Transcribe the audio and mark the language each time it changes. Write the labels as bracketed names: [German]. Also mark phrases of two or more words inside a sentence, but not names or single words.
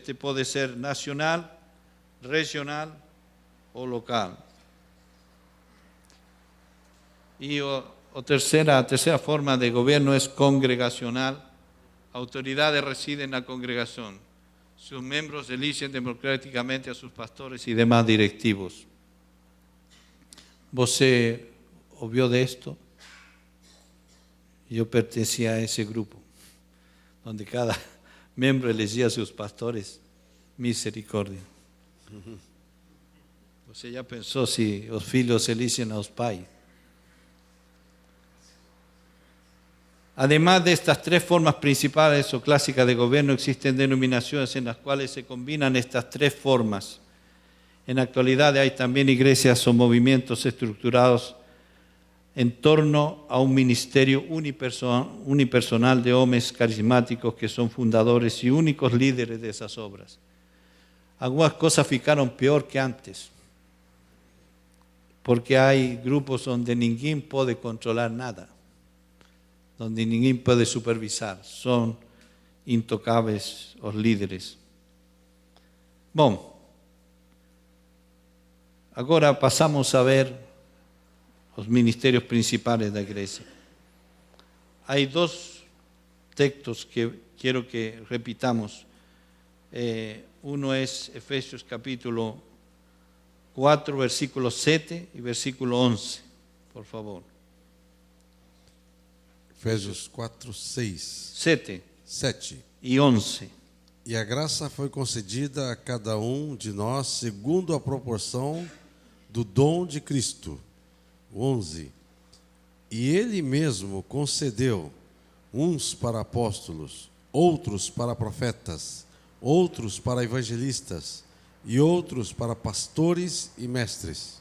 [Spanish] Este puede ser nacional, regional o local. Y la tercera forma de gobierno es congregacional. Autoridades residen en la congregación. Sus miembros eligen democráticamente a sus pastores y demás directivos. [Portuguese] ¿Você ouviu de esto? [Spanish] Yo pertenecía a ese grupo, donde cada miembro elegía a sus pastores. Misericordia. [Portuguese] Você já pensou se os filhos eligem aos pais? [Spanish] Además de estas 3 formas principales o clásicas de gobierno, existen denominaciones en las cuales se combinan estas 3 formas. En la actualidad hay también iglesias o movimientos estructurados en torno a un ministerio unipersonal de hombres carismáticos que son fundadores y únicos líderes de esas obras. Algunas cosas ficaron peor que antes, porque hay grupos donde ninguém puede controlar nada, donde ninguém puede supervisar, son intocables los líderes. [Portuguese] Bom, agora [Spanish] pasamos a ver los ministerios principales de la iglesia. Hay 2 textos que quiero que repitamos. Uno es Efesios capítulo 4, versículo 7 y versículo 11, por favor. [Portuguese] Efésios 4, 6, [Spanish] 7 y 11. [Portuguese] E a graça foi concedida a cada de nós segundo a proporção do dom de Cristo. 11. E ele mesmo concedeu uns para apóstolos, outros para profetas, outros para evangelistas e outros para pastores e mestres.